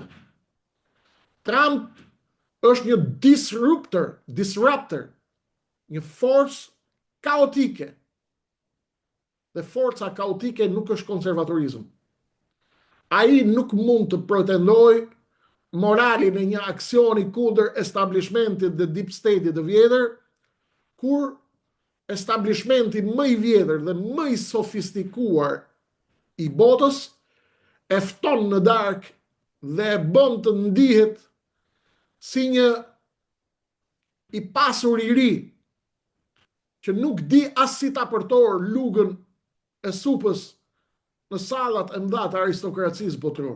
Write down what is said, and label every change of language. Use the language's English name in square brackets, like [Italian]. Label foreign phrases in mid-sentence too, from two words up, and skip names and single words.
[Albanian] Trump është një disruptor, një forcë kaotike. Dhe forca kaotike nuk është konservatorizëm. Ai nuk mund të pretendojë moralin e një aksioni kundër establishmentit dhe [English] deep state- [Albanian] it të vjetër, kur establishmenti më i vjetër dhe më i sofistikuar i botës e fton në darkë dhe e bën të ndihet si një i pasur i ri që nuk di as si ta përtor lugën e supës në sallat e mëdha të aristokracisë botërore.